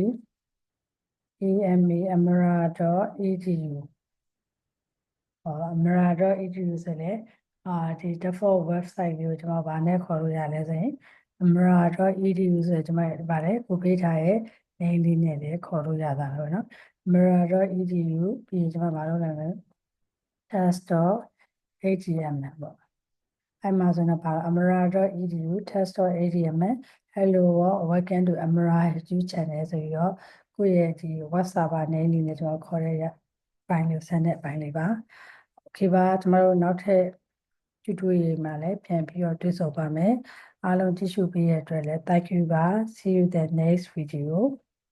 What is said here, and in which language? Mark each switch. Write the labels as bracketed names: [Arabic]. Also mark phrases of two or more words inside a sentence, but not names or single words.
[Burmese] amara.edu amara.edu ဆိုလေဒီ [English] default website [Burmese] လေးကိုကျွန်တော်ဗာနဲ့ခေါ်လို့ရလဲဆိုရင် amara.edu ဆိုကျွန်မဗာလေကိုပေးထားရဲ့ name လေးနဲ့လည်းခေါ်လို့ရတာပဲเนาะ amara.edu ပြီးရင်ကျွန်မဗာလုပ်လိုက်မယ် test.html ပေါ့အဲ့မှာဆိုတော့ဗာ amara.edu test.html [English] hello welcome to amara YouTube channel [Burmese] ဆိုပြီးတော့ကိုယ့်ရဲ့ဒီ [English] web server name [Burmese] လေးနဲ့ကျွန်တော်ခေါ်ရတဲ့ပိုင်းလေးဆက်တဲ့ပိုင်းလေးပါ okay ပါကျွန်တော်တို့နောက်ထပ် tutorial မှာလည်းပြန်ပြီးတော့တွေ့ဆုံပါမယ်အားလုံးကြည့်ရှုပေးရတဲ့အတွက်လည်း [English] thank you [Burmese] ပါ [English] see you the next video